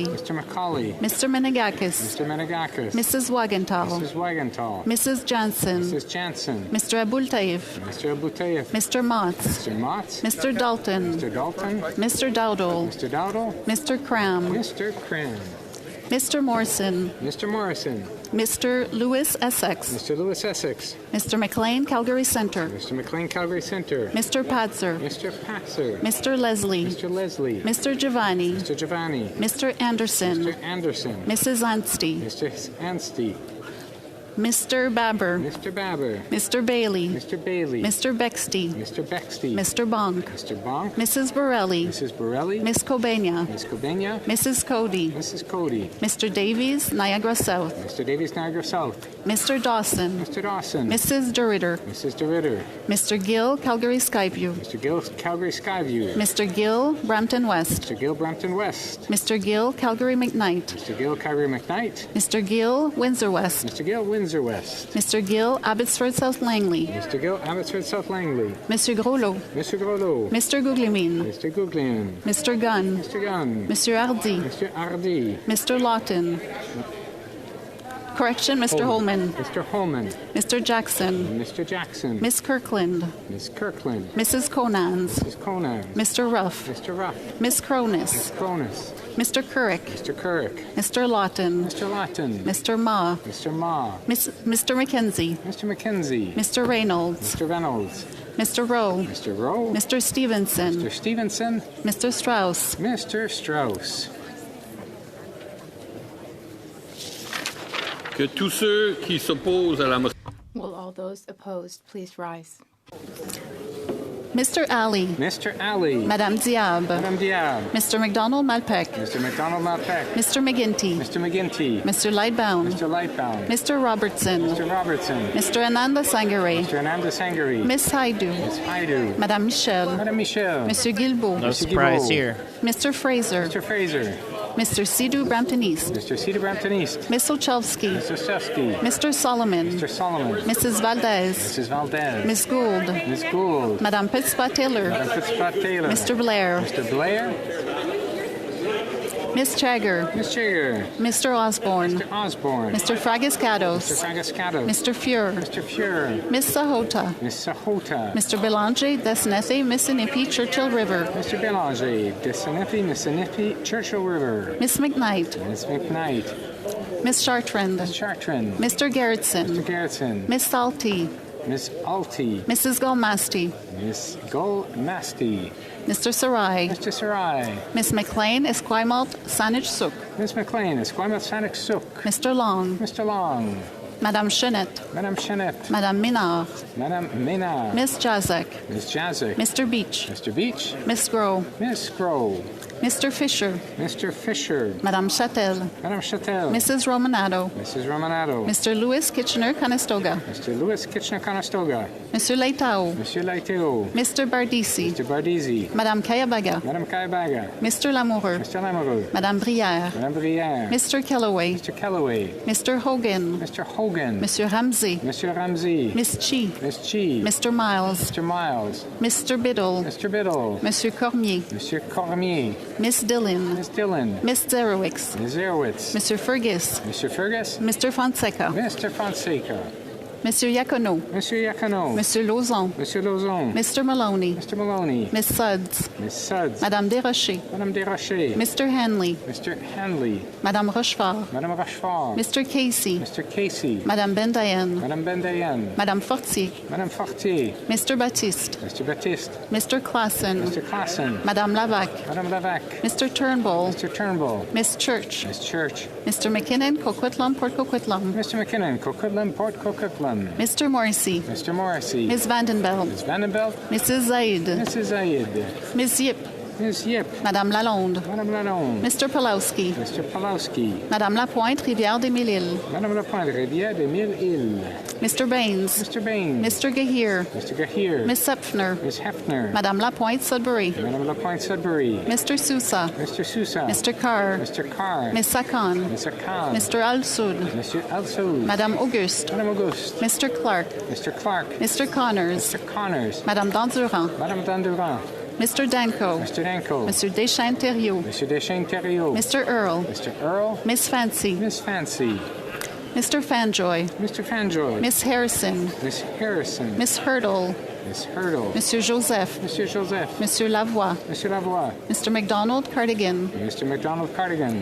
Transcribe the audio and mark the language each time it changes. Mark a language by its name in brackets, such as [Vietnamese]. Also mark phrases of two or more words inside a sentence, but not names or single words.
[English] Mr. Macaulay. Mr. Menegakis. Mr. Menegakis. Mrs. Wagenthal. Mrs. Wagenthal. Mrs. Jansen. Mrs. Jansen. Mr. Abultaif. Mr. Abultaif. Mr. Motz. Mr. Motz. Mr. Dalton. Mr. Dalton. Mr. Dowdle. Mr. Dowdle. Mr. Cram. Mr. Cram. Mr. Morrison. Mr. Morrison. Mr. Lewis Essex. Mr. Lewis Essex. Mr. McLean, Calgary Centre. Mr. McLean, Calgary Centre. Mr. Patzer. Mr. Patzer. Mr. Leslie. Mr. Leslie. Mr. Giovanni. Mr. Giovanni. Mr. Anderson. Mr. Anderson. Mrs. Anstey. Mr. Anstey. Mr. Babber. Mr. Babber. Mr. Bailey. Mr. Bailey. Mr. Bexty. Mr. Bexty. Mr. Bonk. Mr. Bonk. Mrs. Borelli. Mrs. Borelli. Miss Cobania. Miss Cobania. Mrs. Cody. Mrs. Cody. Mr. Davies, Niagara South. Mr. Davies, Niagara South. Mr. Dawson. Mr. Dawson. Mrs. DeRitter. Mrs. DeRitter. Mr. Gill, Calgary Skyview. Mr. Gill, Calgary Skyview. Mr. Gill, Brampton West. Mr. Gill, Brampton West. Mr. Gill, Calgary McKnight. Mr. Gill, Calgary McKnight. Mr. Gill, Windsor West. Mr. Gill, Windsor West. Mr. Gill, Abbotsford South Langley. Mr. Gill, Abbotsford South Langley. Monsieur Groslo. Mr. Groslo. Mr. Googlimine. Mr. Googlian. Mr. Gunn. Mr. Gunn. Monsieur Hardy. Mr. Hardy. Mr. Lawton. Correction, Mr. Holman. Mr. Holman. Mr. Jackson. Mr. Jackson. Miss Kirkland. Miss Kirkland. Mrs. Conans. Mrs. Conan. Mr. Ruff. Mr. Ruff. Miss Cronus. Miss Cronus. Mr. Currick. Mr. Currick. Mr. Lawton. Mr. Lawton. Mr. Ma. Mr. Ma. Mr. McKenzie. Mr. McKenzie. Mr. Reynolds. Mr. Reynolds. Mr. Rowe. Mr. Rowe. Mr. Stevenson. Mr. Stevenson. Mr. Strauss. Mr. Strauss. [French] Que tous ceux qui s'opposent à la motion. [English] Will all those opposed please rise? Mr. Ali. Mr. Ali. Madame Diab. Madame Diab. Mr. McDonald Malpeck. Mr. McDonald Malpeck. Mr. McGinty. Mr. McGinty. Mr. Lightbound. Mr. Lightbound. Mr. Robertson. Mr. Robertson. Mr. Ananda Sangare. Mr. Ananda Sangare. Miss Haidu. Miss Haidu. Madame Michel. Madame Michel. Monsieur Guilbeault. No surprise here. Mr. Fraser. Mr. Fraser. Mr. Sidhu Brampton East. Mr. Cedar Brampton East. Miss Olchowski. Mr. Sefsky. Mr. Solomon. Mr. Solomon. Mrs. Valdez. Mrs. Valdez. Miss Gould. Miss Gould. Madame Pittspat-Taylor. Madame Pittspat-Taylor. Mr. Blair. Mr. Blair. Miss Chagger. Miss Chagger. Mr. Osborne. Mr. Osborne. Mr. Fragascados. Mr. Fragascados. Mr. Fuhr. Mr. Fuhr. Miss Sahota. Miss Sahota. Mr. Belanger, Desnethi, Mississippi, Churchill River. Mr. Belanger, Desnethi, Mississippi, Churchill River. Miss McKnight. Miss McKnight. Miss Chartrand. Miss Chartrand. Mr. Gerritsen. Mr. Gerritsen. Miss Salty. Miss Alty. Mrs. Gulmasty. Miss Gulmasty. Mr. Sarai. Mr. Sarai. Miss McLean, Esquimalt, Saanich Suk. Miss McLean, Esquimalt, Saanich Suk. Mr. Long. Mr. Long. Madame Chenette. Madame Chenette. Madame Minard. Madame Ménard. Miss Jazek. Miss Jazek. Mr. Beach. Mr. Beach. Miss Groh. Miss Groh. Mr. Fisher. Mr. Fisher. Madame Châtel. Madame Châtel. Mrs. Romanado. Mrs. Romanado. Mr. Louis Kitchener-Conestoga. Mr. Louis Kitchener-Conestoga. Monsieur Leitao. Monsieur Leitao. Mr. Bardisi. Mr. Bardisi. Madame Kayabaga. Madame Kayabaga. Mr. Lamoureux. Mr. Lamoureux. Madame Brière. Madame Brière. Mr. Kellaway. Mr. Kellaway. Mr. Hogan. Mr. Hogan. Monsieur Ramsey. Monsieur Ramsey. Miss Chi. Miss Chi. Mr. Miles. Mr. Miles. Mr. Biddle. Mr. Biddle. Monsieur Cormier. Monsieur Cormier. Miss Dillon. Miss Dillon. Miss Zerowicz. Miss Zerowitz. Mr. Fergus. Mr. Fergus. Mr. Fonseca. Mr. Fonseca. Monsieur Yacono. Monsieur Yacono. Monsieur Lauzon. Monsieur Lauzon. Mr. Maloney. Mr. Maloney. Miss Suds. Miss Suds. Madame Desrochers. Madame Desrochers. Mr. Hanley. Mr. Hanley. Madame Rochefort. Madame Rochefort. Mr. Casey. Mr. Casey. Madame Bendayen. Madame Bendayen. Madame Fortier. Madame Fortier. Mr. Baptiste. Mr. Baptiste. Mr. Classen. Mr. Classen. Madame Lavac. Madame Lavac. Mr. Turnbull. Mr. Turnbull. Miss Church. Miss Church. Mr. McKinnon, Coquitlam, Port Coquitlam. Mr. McKinnon, Coquitlam, Port Coquitlam. Mr. Morrissey. Mr. Morrissey. Miss Vandenbelt. Miss Vandenbelt. Mrs. Zaid. Mrs. Zaid. Miss Yip. Miss Yip. Madame Lalonde. Madame Lalonde. Mr. Pulowski. Mr. Pulowski. Madame Lapointe, Rivière des Mille-Îles. Madame Lapointe, Rivière des Mille-Îles. Mr. Baines. Mr. Baines. Mr. Gahir. Mr. Gahir. Miss Hepfner. Miss Hefner. Madame Lapointe, Sudbury. Madame Lapointe, Sudbury. Mr. Sousa. Mr. Sousa. Mr. Carr. Mr. Carr. Miss Sakan. Mr. Khan. Mr. Al-Soud. Mr. Al-Soud. Madame Auguste. Madame Auguste. Mr. Clark. Mr. Clark. Mr. Connors. Mr. Connors. Madame Dandurand. Madame Dandurand. Mr. Danko. Mr. Danko. Mr. Deschênes-Thériault. Mr. Deschênes-Thériault. Mr. Earl. Mr. Earl. Miss Fancy. Miss Fancy. Mr. Fanjoy. Mr. Fanjoy. Miss Harrison. Miss Harrison. Miss Hurdle. Miss Hurdle. Monsieur Joseph. Monsieur Joseph. Monsieur Lavoie. Monsieur Lavoie. Mr. McDonald Cardigan. Mr. McDonald Cardigan.